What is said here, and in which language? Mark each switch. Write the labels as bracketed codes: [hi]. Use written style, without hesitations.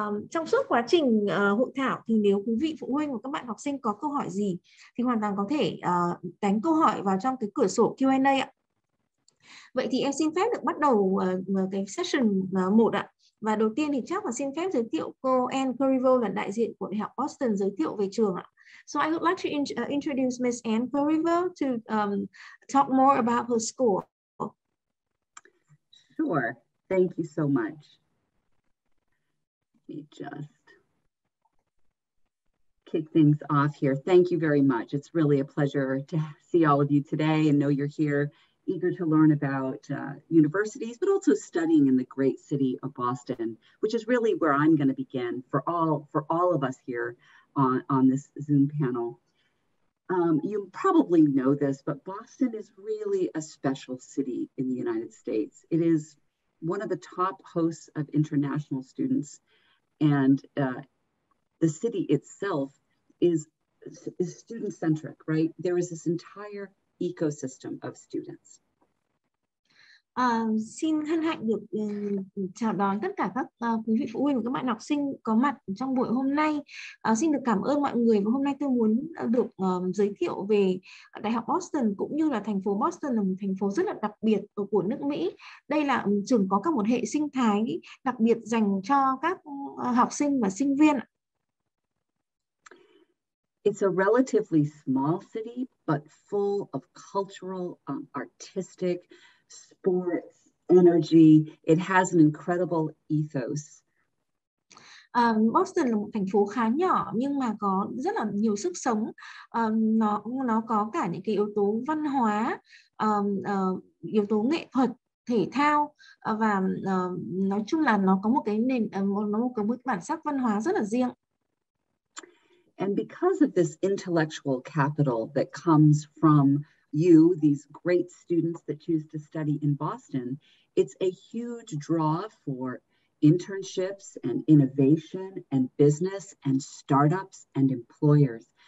[vi] Trong suốt quá trình hội thảo thì nếu quý vị phụ huynh và các bạn học sinh có câu hỏi gì thì hoàn toàn có thể đánh câu hỏi vào trong cái cửa sổ Q&A ạ. Vậy thì em xin phép được bắt đầu cái session 1 ạ. Và đầu tiên thì chắc là xin phép giới thiệu cô Anne Corriveau là đại diện của Đại học Boston giới thiệu về trường ạ. [en] So I would like to introduce Ms. Anne Corriveau to talk more about her school. Sure. Thank you so much. Let me just kick things off here. Thank you very much. It's really a pleasure to see all of you today and know you're here, eager to learn about universities, but also studying in the great city of Boston, which is really where I'm going to begin for all of us here on this Zoom panel. You probably know this, but Boston is really a special city in the United States. It is one of the top hosts of international students, and the city itself is student-centric, right? There is this entire ecosystem of students. [vi] Xin hân hạnh được chào đón tất cả các quý vị phụ huynh và các bạn học sinh có mặt trong buổi hôm nay. Xin được cảm ơn mọi người, và hôm nay tôi muốn được giới thiệu về Đại học Boston cũng như là thành phố Boston là một thành phố rất là đặc biệt của nước Mỹ. Đây là trường có cả một hệ sinh thái đặc biệt dành cho các học sinh và sinh viên. [en] It's a relatively small city, but full of cultural, artistic, sports, energy. It has an incredible ethos. [vi] Boston là một thành phố khá nhỏ nhưng mà có rất là nhiều sức sống. Nó có cả những cái yếu tố văn hóa, yếu tố nghệ thuật, thể thao, và nói chung là nó có một cái nó có một bản sắc văn hóa rất là riêng. [en] And because of this intellectual capital that comes from you, these great students that choose to study in Boston, it's a huge draw for internships and innovation and business and startups and employers.